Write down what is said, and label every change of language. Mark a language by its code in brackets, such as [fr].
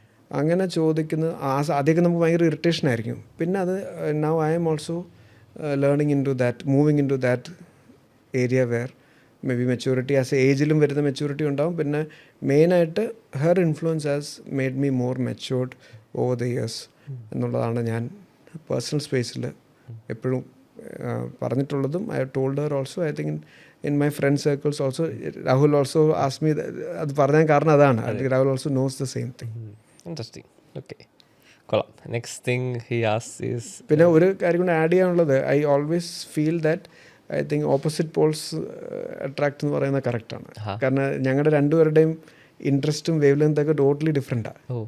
[ml] അങ്ങനെ ചോദിക്കുന്നത് ആദ്യമൊക്കെ നമുക്ക് ഭയങ്കര ഇറിറ്റേഷൻ ആയിരിക്കും. പിന്നെ അത് [en] now I'm also learning into that, moving into that area [ml] wear may be maturity as ഏജിലും വരുന്ന മെച്യൂരിറ്റി ഉണ്ടാവും. പിന്നെ മെയിനായിട്ട് [en] her influence has made me more matured over the years [ml] എന്നുള്ളതാണ് ഞാൻ പേഴ്സണൽ സ്പേസിൽ എപ്പോഴും പറഞ്ഞിട്ടുള്ളതും. [en] I have told her also. I think in my friend circles also, Rahul also asked me [ml] അത് പറയാൻ കാരണം അതാണ്. [en] Rahul also knows the same thing. Interesting. Okay. കൊള്ളാം. Next thing he asks is, [ml] പിന്നെ ഒരു കാര്യം കൂടെ ആഡ് ചെയ്യാനുള്ളത്, I always feel that I think opposite Paul's attract എന്ന് പറയുന്നത് കറക്റ്റാണ്. കാരണം ഞങ്ങളുടെ രണ്ടുപേരുടെയും ഇൻട്രസ്റ്റും വേവ് ലെങ്ത്തൊക്കെ ടോട്ടലി ഡിഫറെൻറ്റാണ്.